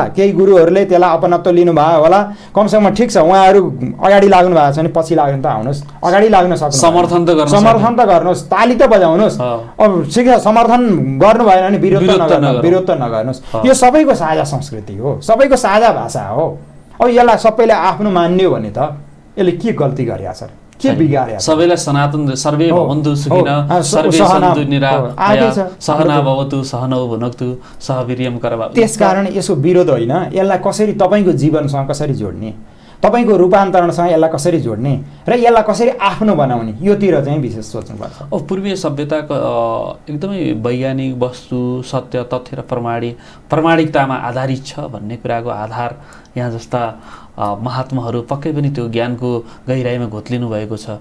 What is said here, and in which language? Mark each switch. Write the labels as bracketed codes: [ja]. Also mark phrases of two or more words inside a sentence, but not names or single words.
[ne] केही गुरुहरूले त्यसलाई अपनत्व लिनुभयो होला, कमसेकम ठिक छ, उहाँहरू अगाडि लाग्नु भएको छ भने पछि लाग्नु त आउनुहोस्, अगाडि लाग्न सक्नु, समर्थन त गर्नुहोस्, ताली त बजाउनुहोस्। अब ठिक छ, समर्थन गर्नु भएन भने विरोध त नगर्नुहोस्। यो सबैको साझा संस्कृति हो, सबैको साझा भाषा हो। अब यसलाई सबैले आफ्नो मान्यो भने त यसले के गल्ती गरेको छ, के बिगार्या? [sa] सबैलाई सनातन सर्वे भवन्तु सुखिनः सर्वे सन्तु निरामया सहना भवतु सहनौ भुनक्तु सह वीर्यं करवावहै। [ne] त्यसकारण यसो विरोध होइन, यसलाई कसरी तपाईँको जीवनसँग कसरी जोड्ने, तपाईँको रूपान्तरणसँग यसलाई कसरी जोड्ने र यसलाई कसरी आफ्नो बनाउने, योतिर चाहिँ विशेष सोच्नुपर्छ। अब पूर्वीय सभ्यताको एकदमै वैज्ञानिक वस्तु सत्य तथ्य र प्रामाणिकतामा आधारित छ भन्ने कुराको आधार यहाँ जस्ता महात्माहरू पक्कै पनि त्यो ज्ञानको गहिराइमा घोत्लिनु भएको छ।